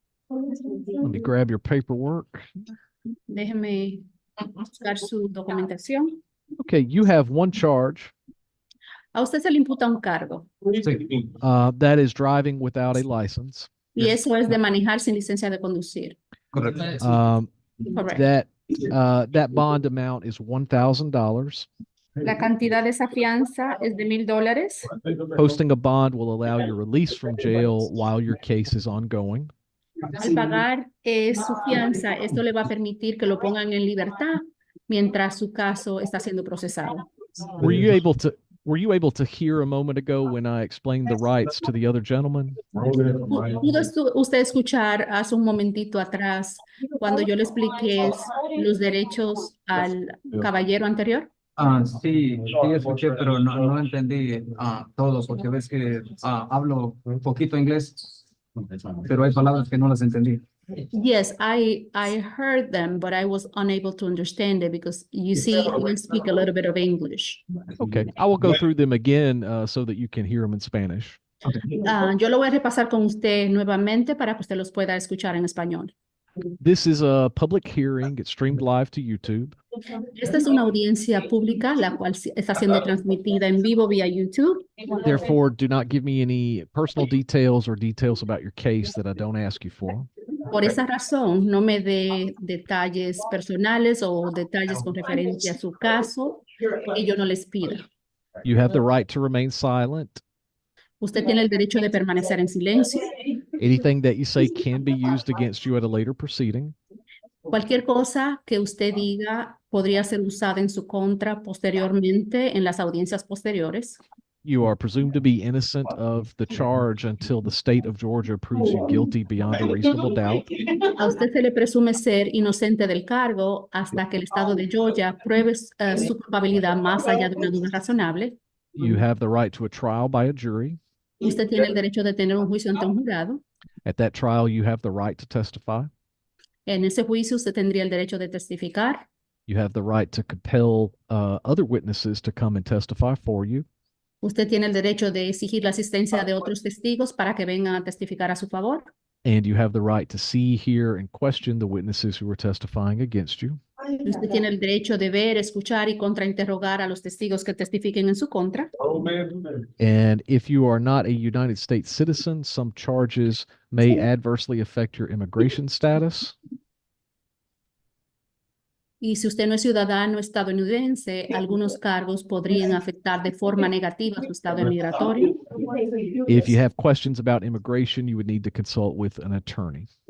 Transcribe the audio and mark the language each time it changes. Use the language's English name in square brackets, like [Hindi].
[English] Let me grab your paperwork. [Spanish] Déjeme buscar su documentación. [English] Okay. You have one charge. [Spanish] A usted se le imputa un cargo Sí. [English] That is driving without a license. [Spanish] y eso es de manejar sin licencia de conducir. Correcto. Correcto. [English] That bond amount is $1,000. [Spanish] La cantidad de esa fianza es de $1,000. [English] Posting a bond will allow your release from jail while your case is ongoing. [Spanish] Al pagar su fianza, esto le va a permitir que lo pongan en libertad mientras su caso está siendo procesado. [English] Were you able to hear a moment ago when I explained the rights to the other gentleman? [Spanish] ¿Pudo usted escuchar hace un momentito atrás cuando yo le expliqué los derechos al caballero anterior? Sí, sí escuché, pero no entendí todo, porque ves que hablo un poquito inglés, pero hay palabras que no las entendí. [English] Yes, I heard them, but I was unable to understand it because you see, you speak a little bit of English. Okay. I will go through them again so that you can hear them in Spanish. [Spanish] Yo lo voy a repasar con usted nuevamente para que usted los pueda escuchar en español. [English] This is a public hearing. It's streamed live to YouTube. [Spanish] Esta es una audiencia pública, la cual está siendo transmitida en vivo vía YouTube. [English] Therefore, do not give me any personal details or details about your case that I don't ask you for. [Spanish] Por esa razón, no me dé detalles personales o detalles con referencia a su caso que yo no les pida. [English] You have the right to remain silent. [Spanish] Usted tiene el derecho de permanecer en silencio. [English] Anything that you say can be used against you at a later proceeding. [Spanish] Cualquier cosa que usted diga podría ser usada en su contra posteriormente en las audiencias posteriores. [English] You are presumed to be innocent of the charge until the state of Georgia proves you guilty beyond a reasonable doubt. [Spanish] A usted se le presume ser inocente del cargo hasta que el estado de Georgia pruebe su culpabilidad más allá de una duda razonable. [English] You have the right to a trial by a jury. [Spanish] Usted tiene el derecho de tener un juicio ante un jurado. [English] At that trial, you have the right to testify. [Spanish] En ese juicio usted tendría el derecho de testificar. [English] You have the right to compel other witnesses to come and testify for you. [Spanish] Usted tiene el derecho de exigir la asistencia de otros testigos para que vengan a testificar a su favor. [English] And you have the right to see, hear, and question the witnesses who are testifying against you. [Spanish] Usted tiene el derecho de ver, escuchar y contrainterrogar a los testigos que testifiquen en su contra. [English] And if you are not a United States citizen, some charges may adversely affect your immigration status. [Spanish] Y si usted no es ciudadano estadounidense, algunos cargos podrían afectar de forma negativa su estado migratorio. [English] If you have questions about immigration, you would need to consult with an attorney.